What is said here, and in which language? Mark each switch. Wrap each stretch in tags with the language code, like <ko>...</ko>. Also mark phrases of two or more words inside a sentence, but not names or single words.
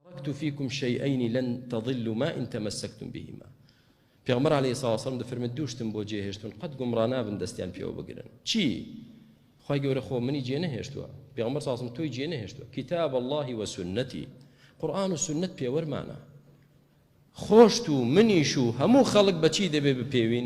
<ar>تركت فيكم شيئين لن تضلوا ما إن تمسكتم بهما.</ar> <ckb>پێغەمبەر عەلەیهی سڵاو وسەلام دەفەرمێت دوو شتم بۆ جێهێشتون قەت گومڕا نابن دەستیان پێوە بگرن. چی؟ خوای گەورە خۆ منی جێ نەهێشتووە، پێغەمبەر سڵاو وسەلام تۆی جێ نەهێشتووە.</ckb> <ar>کتاب الله</ar> <ckb>وسنەتی، قورئان و سنت پێوەرمانە. خۆشت و منیش و هەموو خەڵک بەچی دەبێ بپێوین؟</ckb>